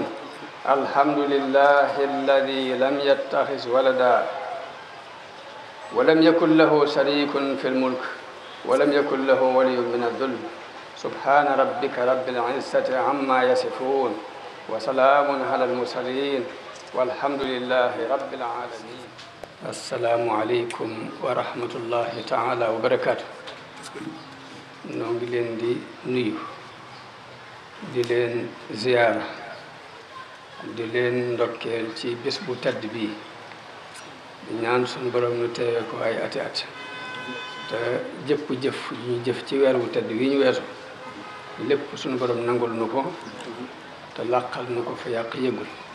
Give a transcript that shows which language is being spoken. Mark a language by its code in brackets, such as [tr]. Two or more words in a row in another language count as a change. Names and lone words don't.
[ar] الحمد لله الذي لم يتخذ ولدا ولم يكن له شريك في الملك ولم يكن له ولي من الذل. سبحان ربك رب العزة عما يصفون وسلام على المرسلين والحمد لله رب العالمين. السلام عليكم ورحمة الله تعالى وبركاته. [wo] noo ngi leen di nuyu di leen ziyaara di leen ndokkeel ci bés bu tedd bii di ñaan suñu borom nu teewee ko ay ati at te jëpp jëf yu ñu jëf ci weer wu tedd wi ñu weesu lépp suñu borom nangul nu ko te làqal nu ko fa yàq yëgul.